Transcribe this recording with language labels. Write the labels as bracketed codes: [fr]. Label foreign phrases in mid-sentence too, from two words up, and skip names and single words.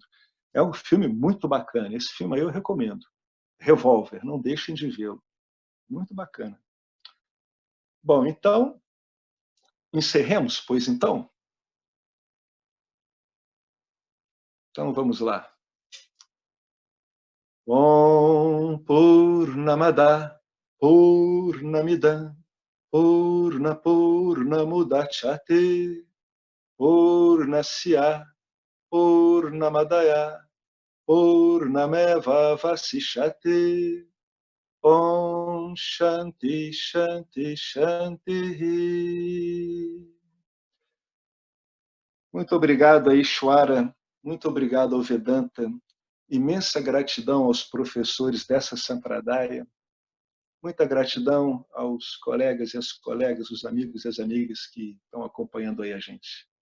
[pt] É um filme muito bacana, esse filme aí eu recomendo. Revolver, não deixem de vê-lo. Muito bacana. Bom, então, encerremos, pois então? Então vamos lá. [sa] Om Purnamada Purnamidam Purna Purnamudachyate Purnasya Purnamadaya Purnameva Vasishyate Om Shanti Shanti Shanti. [pt] Muito obrigado a Ishwara, muito obrigado ao Vedanta, imensa gratidão aos professores dessa Sampradaya, muita gratidão aos colegas e às colegas, os amigos e as amigas que estão acompanhando aí a gente.